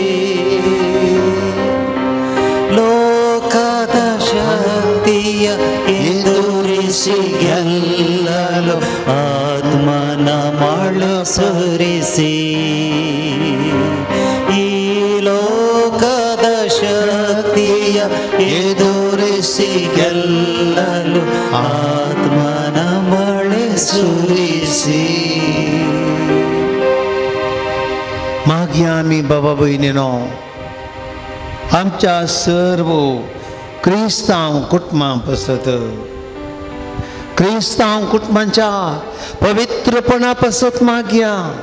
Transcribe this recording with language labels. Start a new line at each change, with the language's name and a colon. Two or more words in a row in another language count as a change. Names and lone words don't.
Kannada: ಲೋಕದ ಶಕ್ತಿಯ ಎದುರಿಸಿ ಗೆಲ್ಲಲು ಆತ್ಮನ ಮಳೆ ಸುರಿಸಿ, ಈ ಲೋಕದ ಶಕ್ತಿಯ ಎದುರಿಸಿ ಗೆಲ್ಲಲು ಆತ್ಮನ ಮಳೆ ಸುರಿಸಿ.
Konkani: मागया आमी बाबा भयणीनो आमच्या सर्व क्रिस्तांव कुटुंबां पासत क्रिस्तांव कुटुंबांच्या पवित्रपणा पासत मागया.